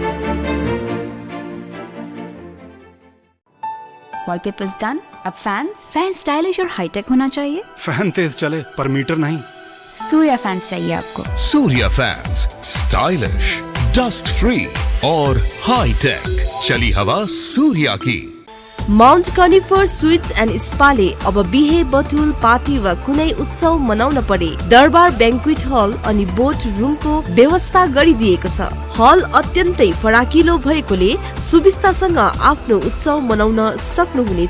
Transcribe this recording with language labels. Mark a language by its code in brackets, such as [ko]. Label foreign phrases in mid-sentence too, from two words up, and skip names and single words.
[en] Wallpapers done. [hi] अब फैन स्टाइलिश और हाईटेक होना चाहिए। फैन तेज चले पर मीटर नहीं। सूर्या फैंस चाहिए आपको। [en] Surya fans stylish, dust free aur high tech. [hi] चली हवा सूर्या की। [ne] माउन्ट कनिफर स्वीट्स एन्ड स्पाले अब बिहे बटुल पार्टी वा कुनै उत्सव मनाउन परे दरबार बैंक्वेट हल अनि बोट रुमको व्यवस्था गरिदिएको छ। हल अत्यन्तै फराकिलो भएकोले सुविस्तासँग आफ्नो उत्सव मनाउन सक्नुहुनेछ।